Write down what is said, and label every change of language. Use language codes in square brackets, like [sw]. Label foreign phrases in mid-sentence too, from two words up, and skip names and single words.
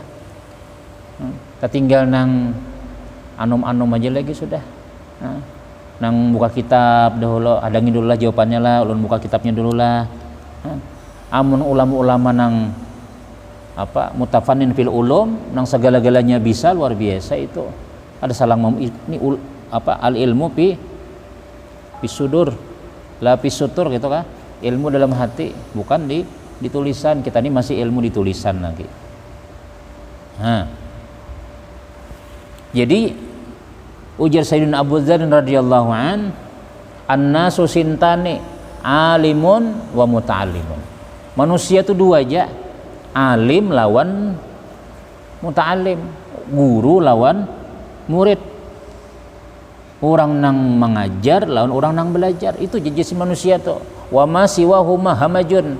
[bjn] Kita tinggal nang anom-anom aja lagi sudah. Nang buka kitab dahulu, adangin dulu lah jawabannya lah, ulun buka kitabnya dulu lah. Amun ulama-ulama nang [ar] متفنن في العلوم, [bjn] nang segala-galanya bisa, luar biasa itu. Ada salang ini [ar] العلم في الصدور لا في السطور [bjn] gitu kan. [id] Ilmu dalam hati, bukan di tulisan. Kita ini masih ilmu di tulisan lagi. [bjn] Jadi ujar Sayyidina Abu Dzar [ar] رضي الله الناس صنفان عالم ومتعلم. [bjn] Manusia itu dua aja, alim lawan muta'allim, guru lawan murid. Orang nang mengajar lawan orang nang belajar. Itu jenis manusia tuh. [ar] وما سواهما همج.